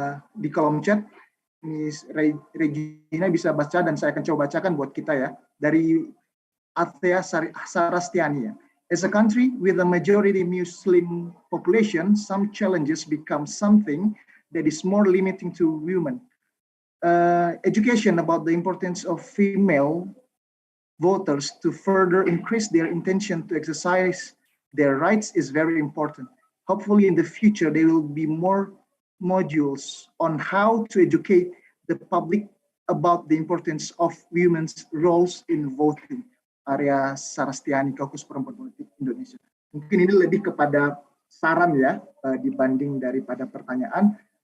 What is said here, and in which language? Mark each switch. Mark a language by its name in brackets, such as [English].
[Indonesian] Di kolom chat Miss Regina bisa baca dan saya akan coba bacakan buat kita ya, dari Athea Sarastiani ya. [English] As a country with a majority Muslim population, some challenges become something that is more limiting to women. Education about the importance of female voters to further increase their intention to exercise their rights is very important. Hopefully in the future, there will be more modules on how to educate the public about the importance of women's roles in voting. [Indonesian] Area Sarastiani, Kaukus Perempuan Politik Indonesia. Mungkin ini lebih kepada saran ya, dibanding daripada pertanyaan.